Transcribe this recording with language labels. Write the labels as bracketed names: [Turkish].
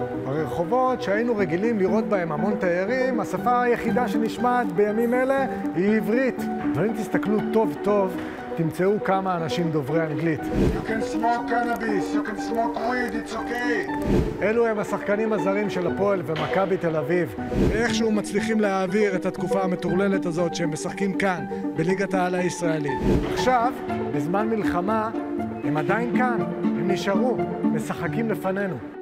[Hebrew] ברחובות שהיינו רגילים לראות בהם המון תיירים, השפה היחידה שנשמעת בימים אלה היא עברית. אבל אם תסתכלו טוב טוב, תמצאו כמה אנשים דוברי אנגלית. [English] You can smoke cannabis, you can smoke weed, it's okay. [Hebrew] אלו הם השחקנים הזרים של הפועל ומכבי תל אביב. איכשהו מצליחים להעביר את התקופה המטורללת הזאת שהם משחקים כאן, בליגת העל הישראלית. עכשיו, בזמן מלחמה, הם עדיין כאן, הם נשארו, משחקים לפנינו.